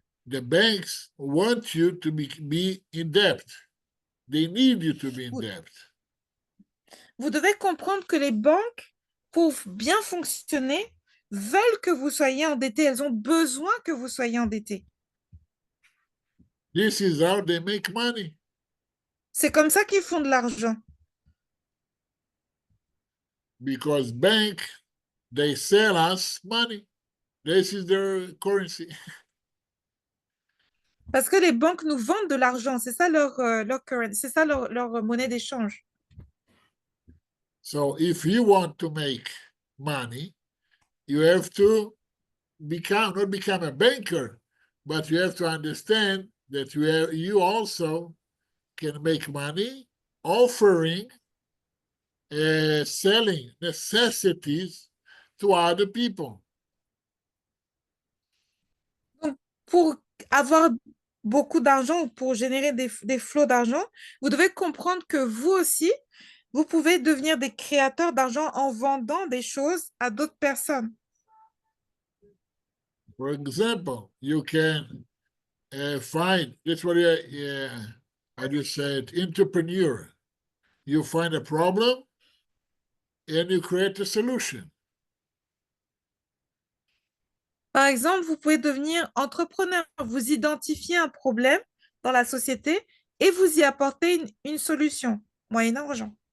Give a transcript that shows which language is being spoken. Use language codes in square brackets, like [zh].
[en] the banks want you to be in debt. They need you to be in [fr] Vous, [en] debt. [fr] vous devez comprendre que les banques, pour bien fonctionner, veulent que vous soyez endetté. Elles ont besoin que vous soyez endetté. [en] This is how they make money. [fr] C'est comme ça qu'ils font de l'argent. [en] Because bank, they sell us money. This is their currency. [fr] Parce que les banques nous vendent de l'argent. C'est ça leur currency, c'est ça leur monnaie d'échange. [en] So if you want to make money, you have to not become a banker, but you have to understand that you also can make money offering, selling necessities to other people. [fr] Donc, pour avoir beaucoup d'argent ou pour générer des flots d'argent, vous devez comprendre que vous aussi, vous pouvez devenir des créateurs d'argent en vendant des choses à d'autres personnes. [en] For example, you can find, that's what I just said, entrepreneur. You find a problem and you create a solution. [fr] Par exemple, vous pouvez devenir entrepreneur. Vous identifiez un problème dans la société et vous y apportez une solution, moyennant argent.